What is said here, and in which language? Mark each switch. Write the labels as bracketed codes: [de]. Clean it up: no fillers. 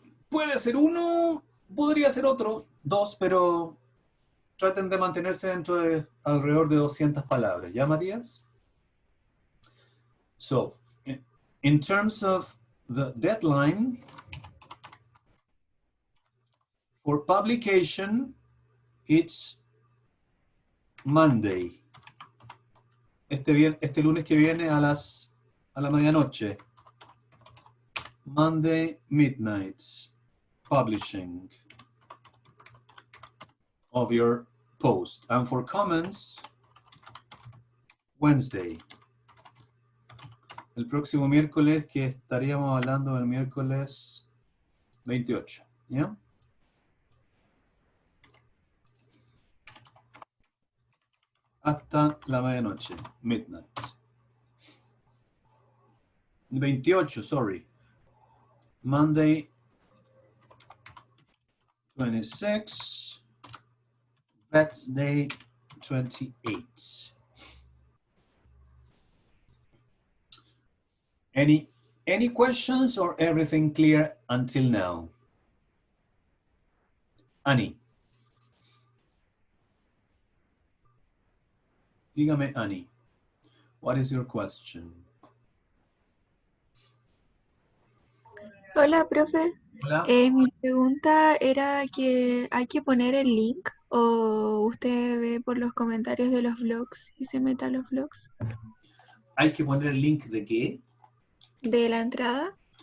[es] Puede ser uno, podría ser otro, 2, pero traten de mantenerse dentro de alrededor de 200 palabras. ¿Ya, Matías? [en] So, in terms of the deadline, for publication, it's Monday. [es] Este lunes que viene a la medianoche. [en] Monday midnight, publishing of your post. And for comments, Wednesday. [es] El próximo miércoles, que estaríamos hablando del miércoles 28, ¿ya? Hasta la medianoche, [en] midnight. 28, sorry. Monday 26, Wednesday 28. Any questions or everything clear until now? Annie. [es] Dígame, [en] Annie, what is your question? [es] Hola, profe. Hola. Mi pregunta era que hay que poner el link o usted ve por los comentarios de los vlogs y se mete a los vlogs ¿Hay que poner el link de qué? de la entrada.